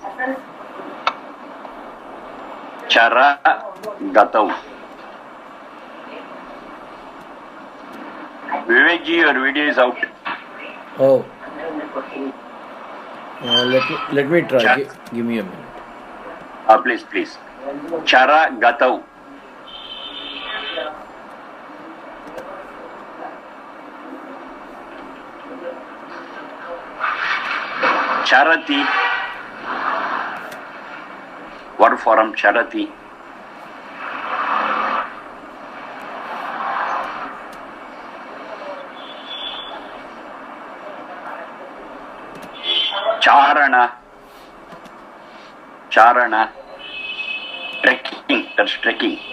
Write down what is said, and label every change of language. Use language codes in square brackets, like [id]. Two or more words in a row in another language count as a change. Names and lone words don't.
[sa] Chara gatau. [en] Vivekji, your video is out. Oh. Let me try. Give me a minute. Please. [sa] Chara gatau. Charati. [en] Word form charati. [sa] Charana. [en] Trekking. That's trekking.